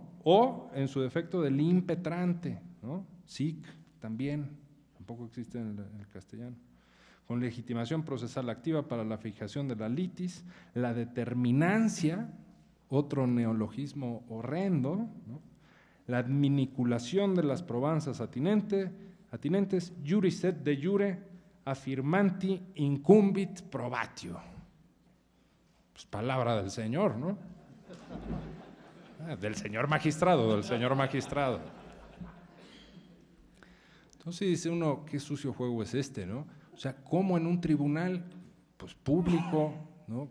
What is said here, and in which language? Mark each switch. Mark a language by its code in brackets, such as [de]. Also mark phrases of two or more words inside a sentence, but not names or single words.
[es] O en su defecto del impetrante, ¿no? SIC también, tampoco existe en el castellano. Con legitimación procesal activa para la fijación de la litis, la determinancia, otro neologismo horrendo, ¿no? La adminiculación de las probanzas atinentes, [la] juris et de jure affirmanti incumbit probatio. [es] Pues palabra del señor, ¿no? Del señor magistrado. Entonces dice uno, qué sucio juego es este, ¿no? O sea, ¿cómo en un tribunal pues, público, ¿no?